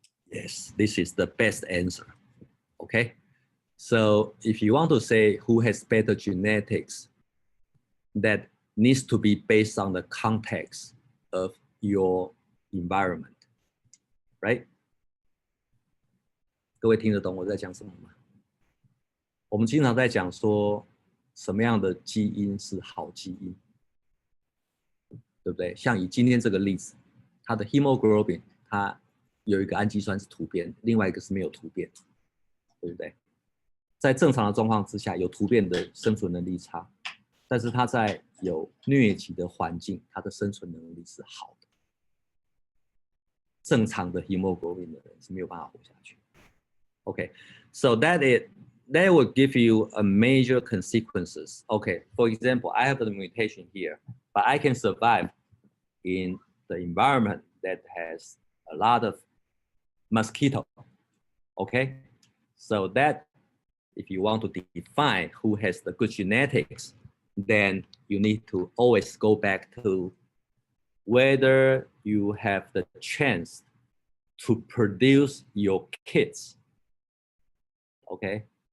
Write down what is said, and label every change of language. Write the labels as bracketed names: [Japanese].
[English] Yes, this is the best answer. Okay. So if you want to say who has better genetics, that needs to be based on the context of your environment, right? [Chinese] 各位听得懂我在讲什么吗？我们经常在讲说什么样的基因是好基因，对不对？像以今天这个例子，它的 hemoglobin 它有一个氨基酸是突变，另外一个是没有突变，对不对？在正常的状况之下，有突变的生存能力差，但是它在有疟疾的环境，它的生存能力是好的。正常的 hemoglobin 的人是没有办法活下去。 [English] Okay, so that will give you a major consequences. Okay, for example, I have the mutation here, but I can survive in the environment that has a lot of mosquito. Okay, so that if you want to define who has the good genetics, then you need to always go back to whether you have the chance to produce your kids. Okay.